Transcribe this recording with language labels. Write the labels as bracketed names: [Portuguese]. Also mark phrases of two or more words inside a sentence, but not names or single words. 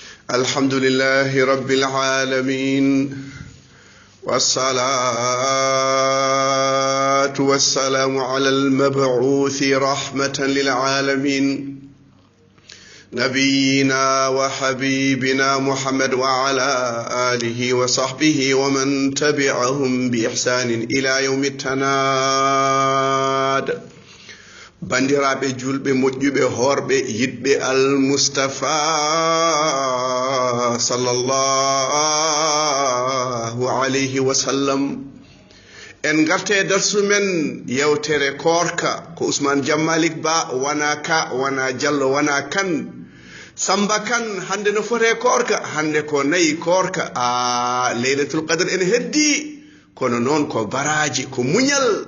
[Arabic] الحمد لله رب العالمين والصلاة والسلام على المبعوث رحمة للعالمين نبينا وحبيبنا محمد وعلى آله وصحبه ومن تبعهم بإحسان إلى يوم [Fula] التناد bandiraɓe julɓe moƴƴuɓe horɓe yiɗɓe almustafa [Arabic] صلى الله عليه وسلم [Fula] en garte darsu men yewtere korka ko Ousmane Jammalik Ba wana ka wana Diallo wana kan Samba kan hande no fote korka hande ko nayi korka Laylatul Qadr en heddi kono noon ko baraji ko muñal